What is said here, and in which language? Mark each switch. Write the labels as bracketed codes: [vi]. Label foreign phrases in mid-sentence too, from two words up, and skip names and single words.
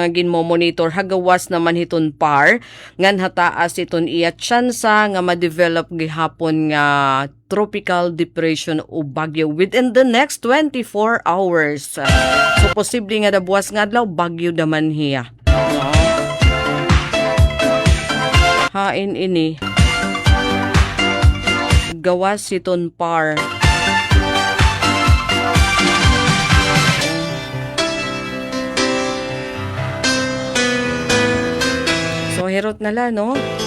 [war] nga ginmo-monitor hagawas naman hiton par ngan hataas iton iya tsansa nga ma-develop gihapon nga [en] tropical depression [war] o bagyo [en] within the next 24 hours. [war] So posible nga dabuwas nga adlaw bagyo daman hiya. Hain ini gawas iton par. Herot na la, no?